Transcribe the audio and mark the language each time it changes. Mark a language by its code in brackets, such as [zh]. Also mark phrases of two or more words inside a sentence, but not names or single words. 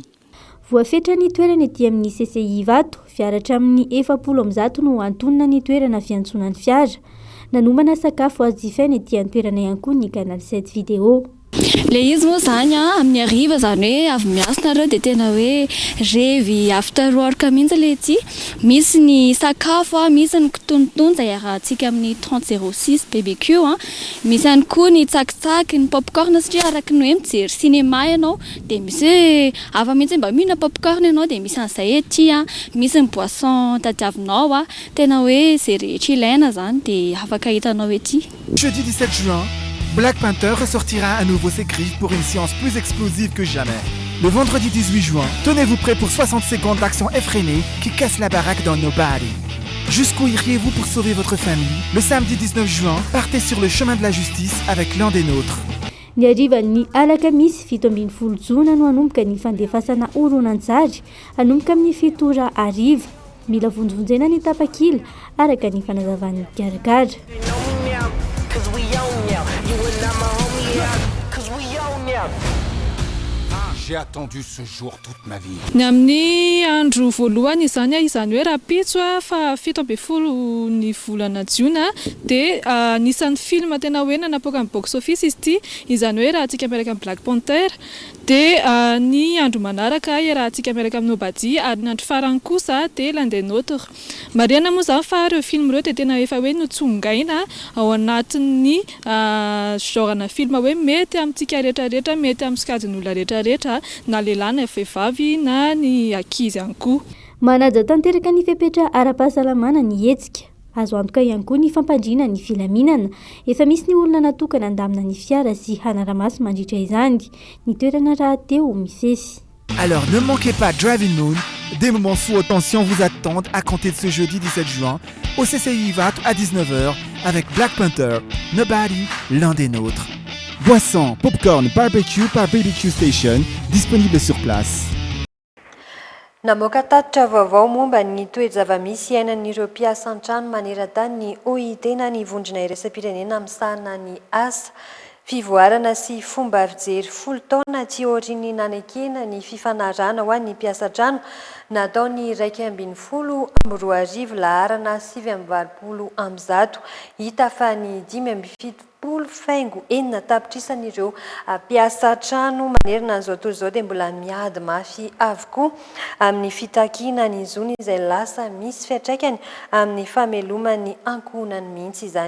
[mg] Voafetra ny toerana ety amin'ny CCI Vato, fiaratra amin'ny 700 no antonona ny toerana fiantsonan'ny fiara. Nanomana sakafo azo jifaina ety amin'ny toerana ihany koa ny Canal 7 vidéo. Le izy moa zany amin'ny hariva zany hoe avy miasina reo dia tena hoe revy [en] after work [mg] mihitsy le ety misy ny sakafo misy ny kitonotony izay arahantsika amin'ny 3006 BBQ misy ihany koa ny tsakitsaky ny popcorn satria araka ny hoe mijery cinéma ianao dia misy hoe afa mihitsy mba mihina popcorn ianao dia misy an'izay ety misy ny boisson tadiavinao tena hoe zay rehetra ilaina zany dia afaka hitanao ety. [fr] Jeudi 17 juin, Black Panther ressortira à nouveau ses griffes pour une séance plus explosive que jamais. Le vendredi 18 juin, tenez-vous prêts pour 60 secondes d'action effrénée qui casse la baraque dans Nobody. Jusqu'où iriez-vous pour sauver votre famille? Le samedi 19 juin, partez sur le chemin de la justice avec l'un des nôtres. [mg] Ny harivan'ny alakamisy 17 jona no hanomboka ny fandefasana oronan-tsary hanomboka amin'ny 7 ariva. Mila vonjovonjena ny tapakila araka ny fanazavan'ny karakara. [fr] J'ai attendu ce jour toute ma vie. [mg] Ny amin'ny andro voalohany izany hoe rapitso fa 17 ny volana jiona dia anisan'ny film tena hoe nanapoaka amin'ny [en] box office [mg] izy ity izany hoe raha antsika miaraka amin'ny Black Panther dia ny andro manaraka raha antsika miaraka amin'ny Nobody ary ny andro farany kosa dia l'un des nôtres. Mariana moa zany fa reo film reo dia tena efa hoe notsongaina ao anatin'ny [fr] genre film [mg] hoe mety amintsika rehetrarehetra mety amin'ny sikajin'olona rehetrarehetra na lehilahy na vehivavy na ny ankizy ihany koa. Manaja tanteraka ny fepetra ara-pahasalamana ny hetsika. Azo antoka ihany koa ny fampandriana ny filaminana. Efa misy ny olona natokana handamina ny fiara sy hanara-maso mandritra izany. Ny toerana rahateo misesy. [fr] Alors ne manquez pas Driving Moon, des moments sous haute tension vous attendent à compter de ce jeudi 17 juin au CCI Vato à 19h avec Black Panther, Nobody, l'un des nôtres. Boissons, popcorn, barbecue par BBQ Station, disponible sur place. [mg] Namoaka tatitra vaovao momba ny toe-java-misy iainan'ireo mpiasa an-trano maneran-tany ny OIT na ny vondrona iraisam-pirenena amin'ny sahana ny asa. Fivoarana sy fomba fijery 10 taona tsy aorian'ny nanekena ny fifanarana ho an'ny mpiasa an-trano natao ny 12 laharana 720 hita fa ny 570 faingo enina tapitrisan'ireo mpiasa an-trano manerana an'izao tontolo izao dia mbola miady mafy avokoa amin'ny fitakiana ny zony izay lasa misy fiantraikany amin'ny famelomany ankohonany mihitsy izany.